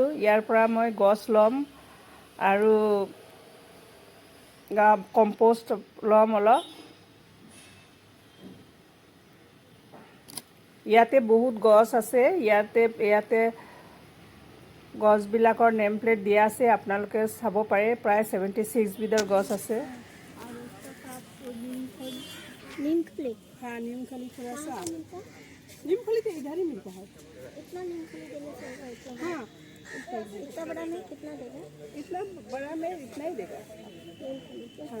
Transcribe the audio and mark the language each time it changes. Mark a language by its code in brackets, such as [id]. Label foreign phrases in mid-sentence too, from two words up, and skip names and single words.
[as] ইয়াৰ পৰা মই গছ ল'ম আৰু কম্পোষ্ট ল'ম অলপ। ইয়াতে বহুত গছ আছে। ইয়াতে গছবিলাকৰ নেম প্লেট দিয়া আছে, আপোনালোকে চাব পাৰে। প্ৰায় 76 বিধৰ গছ আছে। [hi] नीमफली तो इधर ही मिलता है। इतना नीमफली देने से होगा इतना? हाँ, इतना बड़ा में कितना देगा? इतना बड़ा में इतना ही देगा। हाँ।